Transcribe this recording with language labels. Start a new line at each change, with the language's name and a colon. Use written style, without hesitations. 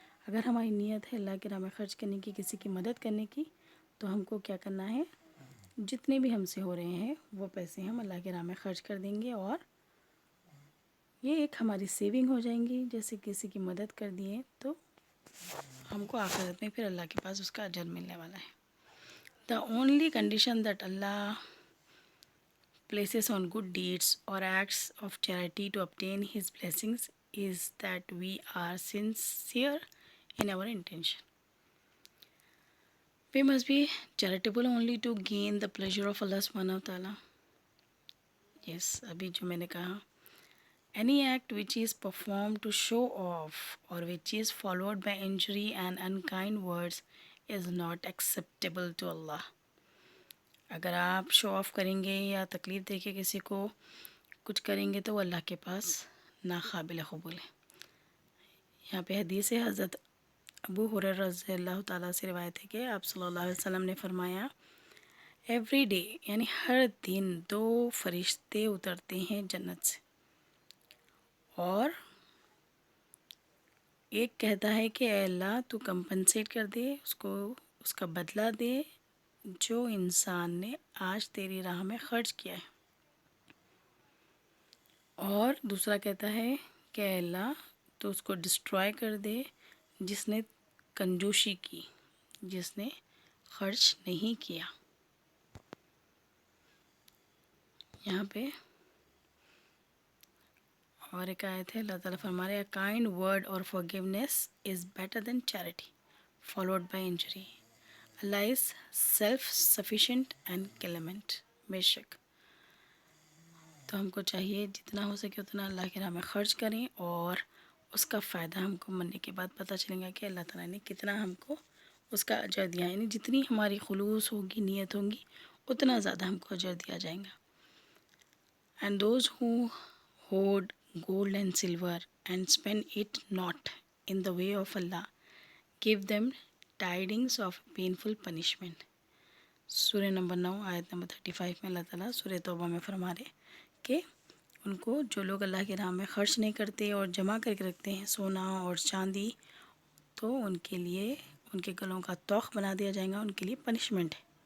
Urdu: اگر ہماری نیت ہے اللہ کے راہ میں خرچ کرنے کی، کسی کی مدد کرنے کی، تو ہم کو کیا کرنا ہے، جتنے بھی ہم سے ہو رہے ہیں وہ پیسے ہم اللہ کے راہ میں خرچ کر دیں گے، اور یہ ایک ہماری سیونگ ہو جائیں گی. جیسے کسی کی مدد کر دیے تو ہم کو آخرت میں پھر اللہ کے پاس اس کا اجر ملنے والا ہے.
English: The only condition that Allah places on good deeds or acts of charity to obtain His blessings is that we are sincere in our intention. We must be charitable only to gain the pleasure of Allah subhanahu wa ta'ala. Yes,
Urdu: ابھی جو میں نے کہا,
English: any act which is performed to show off or which is followed by injury and unkind words is not acceptable to Allah.
Urdu: اگر آپ شو of کریں گے یا تکلیف دے کے کسی کو کچھ کریں گے تو وہ اللہ کے پاس ناقابل قبول ہے. یہاں پہ حدیث حضرت ابو ہریرہ رضی اللہ تعالیٰ سے روایت ہے کہ آپ صلی اللہ علیہ وسلم نے فرمایا,
English: every day
Urdu: یعنی ہر دن 2 فرشتے اترتے ہیں جنت سے, اور ایک کہتا ہے کہ اے اللہ تو کمپنسیٹ کر دے, اس کا بدلہ دے جو انسان نے آج تیری راہ میں خرچ کیا ہے. اور دوسرا کہتا ہے کہ اے اللہ تو اس کو ڈسٹرائے کر دے جس نے کنجوسی کی, جس نے خرچ نہیں کیا. یہاں پہ اور ایک آیت ہے, اللہ تعالیٰ فرما رہے,
English: a kind word or forgiveness is better than charity followed by injury. Allah is self-sufficient and clement.
Urdu: بے شک تو ہم کو چاہیے جتنا ہو سکے اتنا اللہ کی راہ میں خرچ کریں, اور اس کا فائدہ ہم کو مرنے کے بعد پتہ چلے گا کہ اللہ تعالیٰ نے کتنا ہم کو اس کا اجر دیا. یعنی جتنی ہماری خلوص ہوگی, نیت ہوگی, اتنا زیادہ ہم کو اجر دیا جائے گا.
English: And those who hoard gold and silver and spend it not in the way of Allah, give them tidings of painful punishment.
Urdu: سورہ نمبر 9 آیت نمبر 35 میں اللہ تعالیٰ سورہ توبہ میں فرما رہے کہ ان کو جو لوگ اللہ کی راہ میں خرچ نہیں کرتے اور جمع کر کے رکھتے ہیں سونا اور چاندی, تو ان کے لیے ان کے گلوں کا طوق بنا دیا جائے گا, ان کے لیے پنشمنٹ ہے.